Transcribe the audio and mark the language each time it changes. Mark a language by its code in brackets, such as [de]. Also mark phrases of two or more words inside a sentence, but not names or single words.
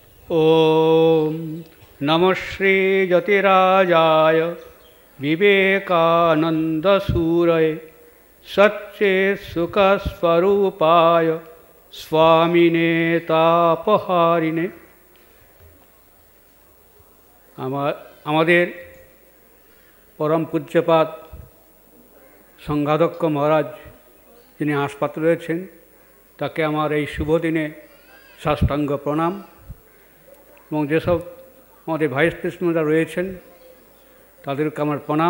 [sa] ओम नमः श्री यतिराजाय विवेकानंद सूरये सच्चे सुख स्वरूपाय स्वामिने तापहारिणे। [bn] আমাদের পরম পূজ্যপাদ সংঘাধ্যক্ষ মহারাজ যিনি হাসপাতালে রয়েছেন, তাকে আমার এই শুভ দিনে সাষ্টাঙ্গ প্রণাম। এবং যেসব আমাদের [en] vice presidents [bn] রয়েছেন তাদেরকে আমার প্রণাম।